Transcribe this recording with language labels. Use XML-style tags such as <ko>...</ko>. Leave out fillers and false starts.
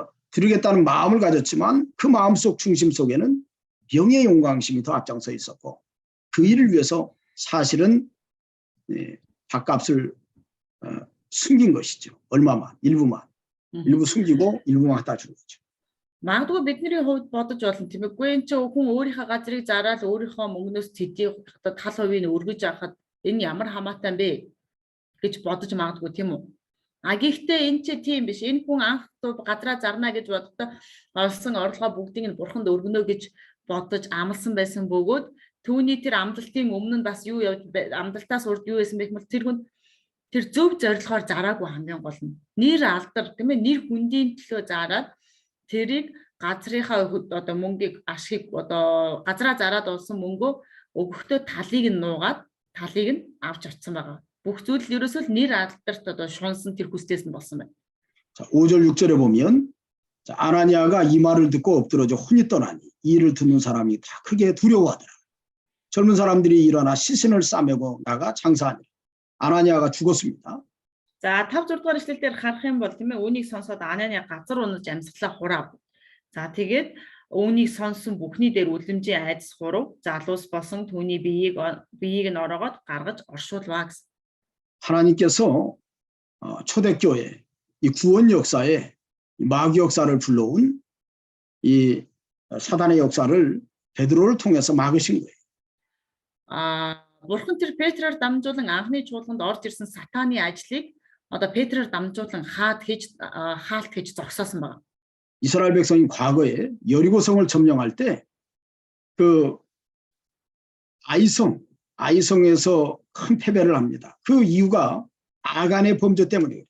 <ko>드리겠다는 마음을 가졌지만 그 마음속 중심 속에는 명예 영광심이 더 앞장서 있었고 그 일을 위해서 사실은 밥값을 숨긴 것이죠. 얼마만, 일부만. 일부 숨기고 일부만 갖다 준 거죠.</ko> <mn>магадгүй бидний хувьд бодож болно тийм ээ. Үгүй энэ чинь хүн өөрийнхөө газрыг зараад өөрийнхөө мөнгнөөс төдий одоо тал хувийг өргөж авахад энэ ямар хамаатай бэ гэж бодож магадгүй тийм үү. А гэхдээ энэ чи тийм биш. Энэ хүн анх газраа зарна гэж бодохдоо олсон орлогоо бүгдийг нь бурханд өргөнө гэж бодож амласан байсан бөгөөд түүний тэр амлалтын өмнө нь бас юу явж амлалтаас урд юу байсан бэ гэвэл тэр хүн тэр зөв зорилгоор зараагүй хамгийн гол нь. Нэр алдар тийм ээ, нэр хүндийн төлөө зараад тэрийг газрынхаа одоо мөнгийг ашиг одоо газраа зараад олсон мөнгөө өгөхдөө талыг нь нуугаад талыг нь авч авцсан байгаа. Бүх зүйл ерөөсөө л нэр алдарт одоо шунсан тэр хүслээс нь болсон байна.</mn> <ko>자, 5절 6절에 보면 자, 아나니아가 이 말을 듣고 엎드러져 혼이 떠나니 이 일을 듣는 사람이 다 크게 두려워하더라. 젊은 사람들이 일어나 시신을 싸매고 나가 장사하니라. 아나니아가 죽었습니다.</ko> <mn>За 5 6 дугаар эшлэл дээр харах юм бол тийм ээ үүнийг сонсоод Анани газар унаж амьсгалаа хураа. За тэгээд үүнийг сонсон бүхний дээр үлэмжийн айдас хурав залуус босон түүний биеийг нь ороогоод гаргаж оршуулваа гэсэн.</mn> <ko>하나님께서 초대교회 이 구원 역사에 마귀 역사를 불러온 이 사단의 역사를 베드로를 통해서 막으신 거예요.</ko> <mn>Бурхан тэр Петрээр дамжуулан анхны чуулганд орж ирсэн сатаны ажлыг одоо Петрээр дамжуулан хаалт хийж зогсоосон байна.</mn> <ko>이스라엘 백성이 과거에 여리고성을 점령할 때 그 아이성에서 큰 패배를 합니다. 그 이유가 아간의 범죄 때문이에요.</ko>